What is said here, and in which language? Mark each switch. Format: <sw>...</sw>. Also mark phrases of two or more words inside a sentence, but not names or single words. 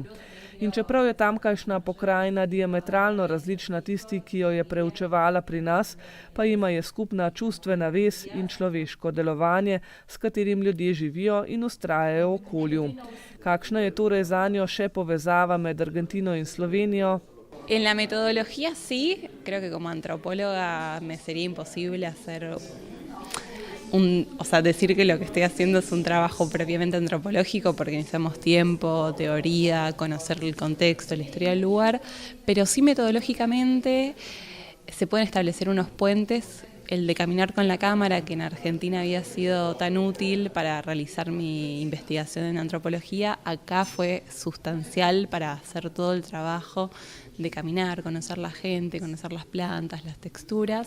<sl>In čeprav je tamkajšnja pokrajina diametralno različna tisti, ki jo je preučevala pri nas, pa jima je skupna čustvena vez in človeško delovanje, s katerim ljudje živijo in vztrajajo v okolju. Kakšna je torej zanjo še povezava med Argentino in Slovenijo?</sl> <es>En la metodología sí, creo que como antropóloga me sería imposible decir que lo que estoy haciendo es un trabajo propiamente antropológico porque necesitamos tiempo, teoría, conocer el contexto, la historia del lugar, pero sí metodológicamente se pueden establecer unos puentes el de caminar con la cámara, que en Argentina había sido tan útil para realizar mi investigación en antropología, acá fue sustancial para hacer todo el trabajo de caminar, conocer la gente, conocer las plantas, las texturas.</es>